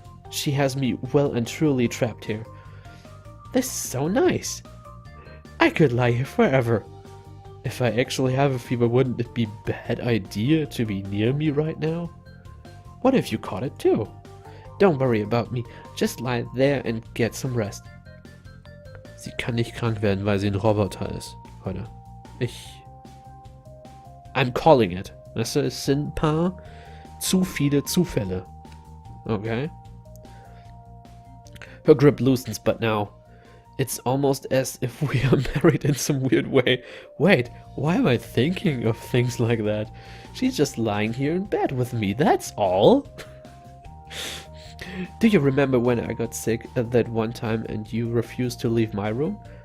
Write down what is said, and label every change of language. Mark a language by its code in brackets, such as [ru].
[en] She has me well and truly trapped here. This is so nice. I could lie here forever. If I actually have a fever, wouldn't it be a bad idea to be near me right now? What if you caught it too? Don't worry about me. Just lie there and get some rest. [de] Sie kann nicht krank werden, weil sie ein Roboter ist. Leute. [en] I'm calling it. [de] Weißt du, es sind ein paar zu viele Zufälle. [en] Okay? Her grip loosens, but now it's almost as if we are married in some weird way. Wait, why am I thinking of things like that? She's just lying here in bed with me, that's all. Do you remember when I got sick at that one time and you refused to leave my room?